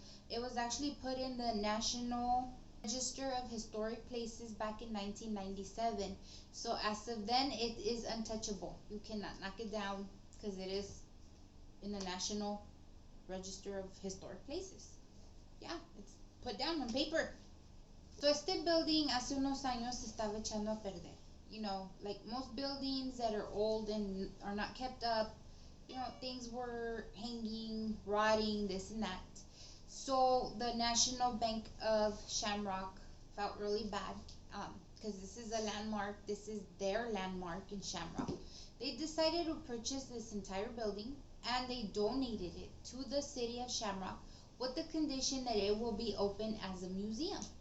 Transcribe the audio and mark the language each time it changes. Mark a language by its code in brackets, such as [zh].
[en] It was actually put in the National Register of Historic Places back in 1997. So as of then, it is untouchable. You cannot knock it down because it is in the National Register of Historic Places. Yeah, it's put down on paper. [es] So este building hace unos años se estaba echando a perder. [en] Like most buildings that are old and are not kept up, things were hanging, rotting, this and that. So the National Bank of Shamrock felt really bad, because this is a landmark. This is their landmark in Shamrock. They decided to purchase this entire building and they donated it to the city of Shamrock with the condition that it will be open as a museum.